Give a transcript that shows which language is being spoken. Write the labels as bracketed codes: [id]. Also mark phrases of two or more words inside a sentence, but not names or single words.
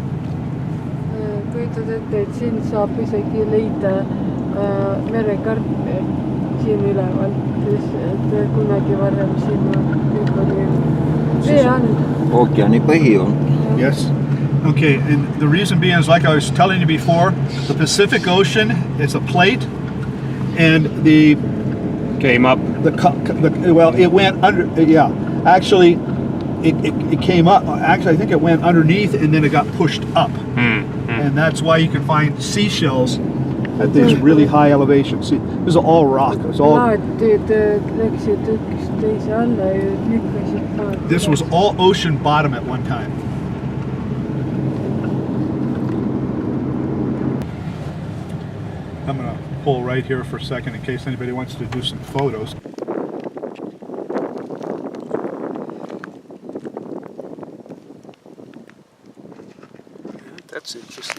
[et] Kujutad ette, et siin saab isegi leida merekarpe siin üleval, et kunagi varem siin kõik oli veeand. Ookeani põhi on. [en] Yes, Okay, and the reason being is, like I was telling you before, the Pacific Ocean is a plate, and the Came up. well, it went under. Yeah, actually, it came up. Actually, I think it went underneath, and then it got pushed up, and that's why you can find seashells at these really high elevations. See, this is all rock. It's all. [et] Laatid läksid üksteise alla ja lükkasid maad. [en] This was all ocean bottom at one time. I'm gonna pull right here for a second in case anybody wants to do some photos. That's interesting.